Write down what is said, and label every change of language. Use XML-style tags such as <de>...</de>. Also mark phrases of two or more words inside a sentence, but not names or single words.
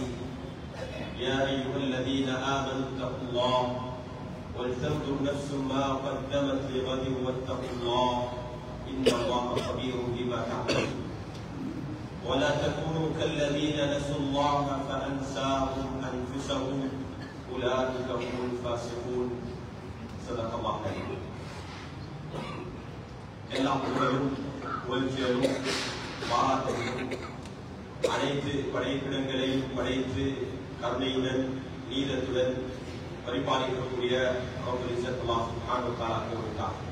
<ar>يا أيها الذين آمنوا اتقوا الله ولتنظر نفس ما قدمت لغد واتقوا الله إن الله خبير بما تعملون. ولا تكونوا كالذين نسوا الله فأنساهم أنفسهم أولئك هم الفاسقون. صدق الله العظيم.</ar> <ta>எல்லாம் புகழும் புகழ்ச்சியும் பாராட்டும் அனைத்து படைப்பிடங்களையும் படைத்து கருணையுடன் நீதத்துடன் பரிபாலிக்கக்கூடிய</ta> <ar>رب العزة الله سبحانه وتعالى</ar> <ta>கூறுகிறார்.</ta>